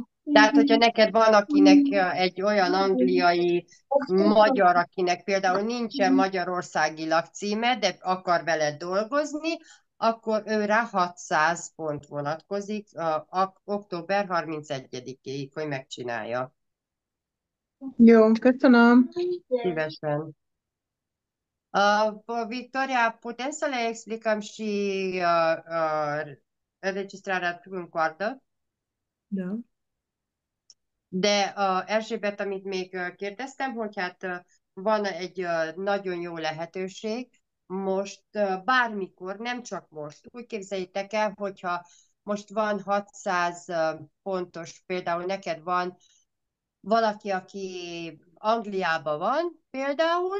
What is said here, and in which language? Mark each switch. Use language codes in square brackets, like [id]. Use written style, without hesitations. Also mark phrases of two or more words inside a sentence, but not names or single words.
[hu] Tehát, hogyha neked van, akinek egy olyan angliai magyar, akinek például nincsen magyarországi lakcíme, de akar veled dolgozni, akkor őre 600 pont vonatkozik október 31-ig, hogy megcsinálja. Jó, köszönöm. Szívesen. [ro] Victoria, putem să le explicăm și înregistrarea în coardă? Da. [hu] De Erzsébet, amit még kérdeztem, hogy hát van egy nagyon jó lehetőség, most bármikor, nem csak most. Úgy képzeljétek el, hogyha most van 600 pontos, például neked van valaki, aki Angliában van például,